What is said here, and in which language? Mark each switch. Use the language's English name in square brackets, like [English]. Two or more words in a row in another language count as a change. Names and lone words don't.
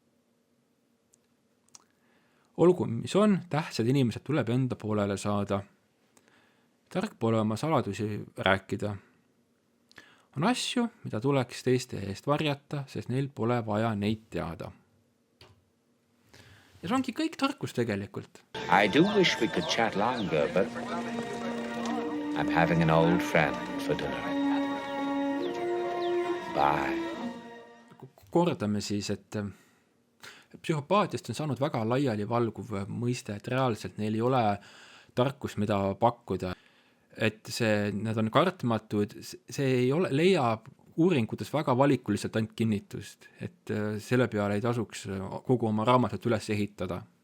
[Estonian] Olgu, mis on, tähtsad inimesed tuleb enda poolele saada. Tark pole oma saladusi rääkida. On asju, mida tuleks teiste eest varjata, sest neil pole vaja neid teada. Ja see ongi kõik tarkus tegelikult. [English] I do wish we could chat longer, but I'm having an old friend for dinner. Bye. [Estonian] Kordame siis, et psühhopaatiast on saanud väga laiali valguv mõiste, et reaalselt neil ei ole tarkust, mida pakkuda. et need on kartmatud, see ei ole, leiab uuringutes väga valikuliselt ainult kinnitust, et selle peale ei tasuks kogu oma raamatut üles ehitada.